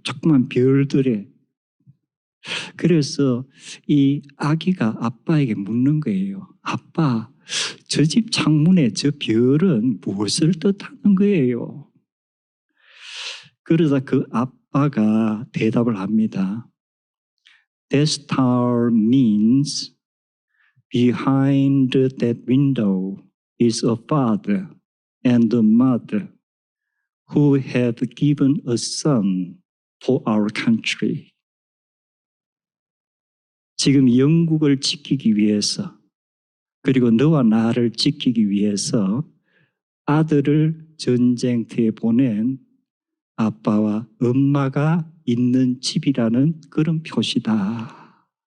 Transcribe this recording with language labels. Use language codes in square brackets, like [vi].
[ko] 조그만 별들에. 그래서 이 아기가 아빠에게 묻는 거예요. 아빠, 저 집 창문에 저 별은 무엇을 뜻하는 거예요? 그러자 그 아빠가 대답을 합니다. [en] That star means behind that window is a father and a mother who have given a son for our country. [ko] 지금 영국을 지키기 위해서 그리고 너와 나를 지키기 위해서 아들을 전쟁터에 보낸 아빠와 엄마가 있는 집이라는 그런 표시다.